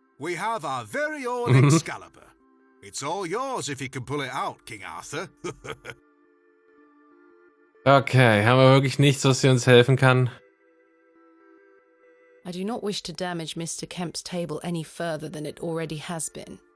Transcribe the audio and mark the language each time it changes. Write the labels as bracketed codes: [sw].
[en] We have our very own Excalibur. It's all yours if you can pull it out, King Arthur. [de] Okay, haben wir wirklich nichts, was sie uns helfen kann? [en] I do not wish to damage Mr. Kemp's table any further than it already has been.